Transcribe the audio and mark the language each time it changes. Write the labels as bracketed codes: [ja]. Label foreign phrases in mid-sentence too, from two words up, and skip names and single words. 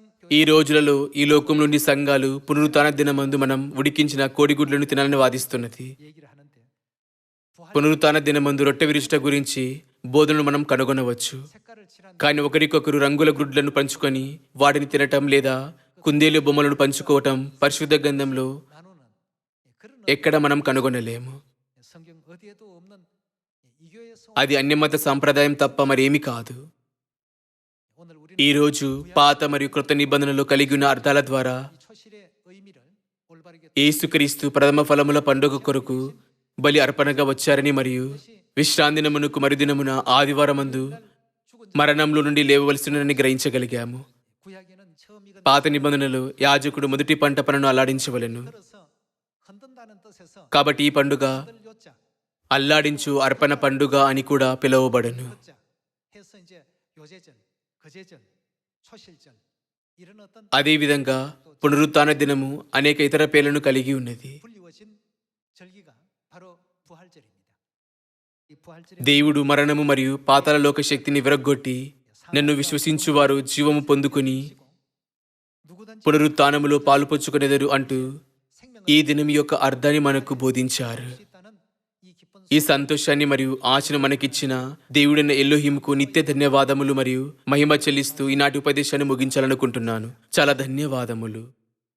[te] ఈ రోజులలో ఈ లోకం నుండి సంఘాలు పునరుత్థాన దినమందు మనం ఉడికించిన కోడిగుడ్లను తినాలని వాదిస్తున్నది. [ko] 얘기를 하는데 부활 [te] పునరుత్థాన దినమందు రొట్టె విరుచుట గురించి బోధనలు మనం కనుగొనవచ్చు. [ko] 색깔을 칠한 [te] కానీ ఒకరికొకరు రంగుల గుడ్లను పంచుకొని వాటిని తినటం లేదా కుందేలు బొమ్మలను పంచుకోవటం పరిశుద్ధ గ్రంథంలో [ko] 나누는 그런 [te] ఎక్కడ మనం కనుగొనలేము. [ko] 성경 어디에도 없는 이교에서 [te] అది అన్యమత సాంప్రదాయం తప్ప మరేమీ కాదు. [ko] 오늘 우리는 [te] ఈ రోజు పాత మరియు కృత నిబంధనలు కలిగి ఉన్న అర్థాల ద్వారా [ko] 이 초실의 의미를 올바르게 [te] యేసుక్రీస్తు ప్రథమ ఫలముల పండుగ కొరకు బలి అర్పణగా వచ్చారని మరియు విశ్రాంతి దినమునకు మరుదినమున ఆదివారమందు మరణంలో నుండి లేవవలసినని గ్రహించగలిగాము. [ko] 구약에는 처음 익은 [te] పాత నిబంధనలు యాజకుడు మొదటి పంట పనును అల్లాడించవలెను. [ko] 들어서 흔든다는 뜻에서 [te] కాబట్టి ఈ పండుగ [ko] 흔들 요자 [te] అల్లాడించు అర్పణ పండుగ అని కూడా పిలువబడును. [ko] 요자 해서 이제 요제절, 거제절, 초실절 이런 어떤 [te] అదేవిధంగా పునరుత్థాన దినము అనేక ఇతర పేర్లను కలిగి ఉన్నది. [ko] 불리워진 절기가 바로 부활절입니다. 이 부활절에 [te] దేవుడు మరణము మరియు పాతాళ లోక శక్తిని విరగ్గొట్టి నన్ను విశ్వసించువారు జీవము పొందుకుని [ko] 누구든지 [te] పునరుత్థానములో పాలుపంచుకునేదరు అంటూ [ko] 생명을 [te] ఈ దినం యొక్క అర్థాన్ని మనకు బోధించారు. [ko] 수 있다는 이 기쁜 [te] ఈ సంతోషాన్ని మరియు ఆశను మనకిచ్చిన దేవుడైన ఎల్లోహింకు నిత్య ధన్యవాదములు మరియు మహిమ చెల్లిస్తూ ఈనాటి ఉపదేశాన్ని ముగించాలనుకుంటున్నాను. చాలా ధన్యవాదములు.